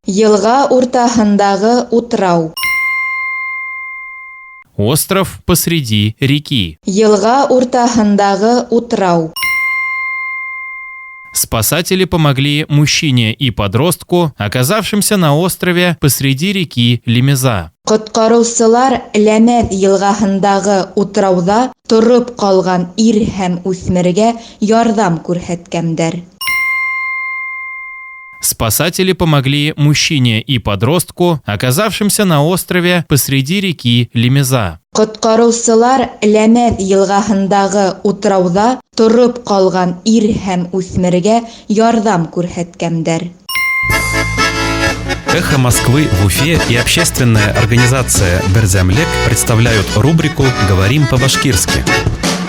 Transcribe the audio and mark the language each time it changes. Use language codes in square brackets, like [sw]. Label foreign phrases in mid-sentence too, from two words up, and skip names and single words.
[ba] Елга уртаһындағы утрау. [ru] Остров посреди реки. [ba] Елга уртаһындағы утрау. [ru] Спасатели помогли мужчине и подростку, оказавшимся на острове посреди реки Лемеза. [ba] Коткаручылар Ләмәҙ йылғаһындағы утрауда тороп ҡалған ир һәм үҫмергә ярҙам күрһәткәндәр. [ru] Спасатели помогли мужчине и подростку, оказавшимся на острове посреди реки Лемеза. [ba] Коткаручылар Ләмәҙ йылғаһындағы утрауда тороп ҡалған ир һәм үҫмергә ярҙам күрһәткәндәр. [ru] «Эхо Москвы» в Уфе и общественная организация «Берзямлек» представляют рубрику «Говорим по-башкирски».